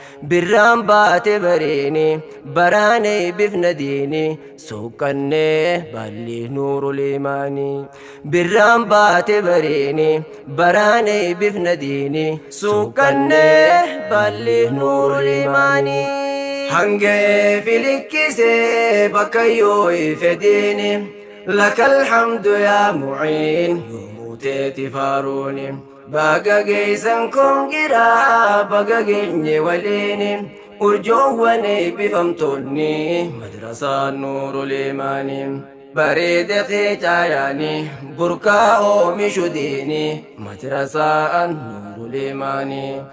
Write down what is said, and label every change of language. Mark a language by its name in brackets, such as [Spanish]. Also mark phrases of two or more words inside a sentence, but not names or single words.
[Oromo] Birraan baate bariini, baraan eebbifna diini, suuqqannee baalli Nuurul Imaani. Birraan baate bariini, baraan eebbifna diini, suuqqannee baalli Nuurul Imaani. Hangee filikkisee bakka yoo ife diini, [Arabic] لك الحمد يا معين. [Oromo] Yoo muuteeti faaruuni, baga geessan koon giraa, baga geenye waliini. Urjoowwan eebbifamtoonni madrasaa Nuurul Imaani. Bareede kee caayaani, burqaa oomishu diini, madrasaan Nuurul Imaani.